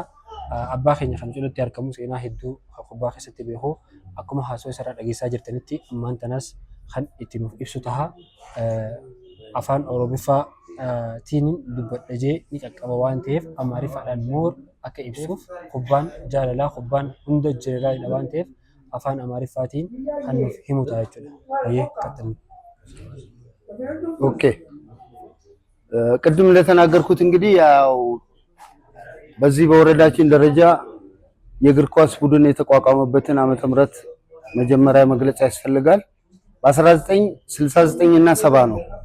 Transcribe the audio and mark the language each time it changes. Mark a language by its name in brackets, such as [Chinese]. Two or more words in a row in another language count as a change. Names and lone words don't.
[Oromo] Abbaa keenya kan cidhatti argamu seenaa hedduu kubbaa keessatti beeku akkuma haasoo isaa dhageessaa jirtanitti ammaan tanas kan itti nuuf ibsu taha afaan Oromiffaa tiiniin dubbadhajee ni qaqqaba waan ta'eef Amaariffaadhaan moor akka ibsuuf kubbaan jaalalaa kubbaan hunda jaalalaa waan ta'eef afaan Amaariffaatiin kan nuuf himu ta'a jechuudha. Baay'ee qaxxamu. [Amharic] ኦኬ ቅድም እንደተናገርኩት እንግዲህ ያው በዚህ በወረዳችን ደረጃ የእግር ኳስ ቡድን የተቋቋመበትን ዓመተ ምህረት መጀመሪያ መግለጽ ያስፈልጋል። በ1969 እና 70 ነው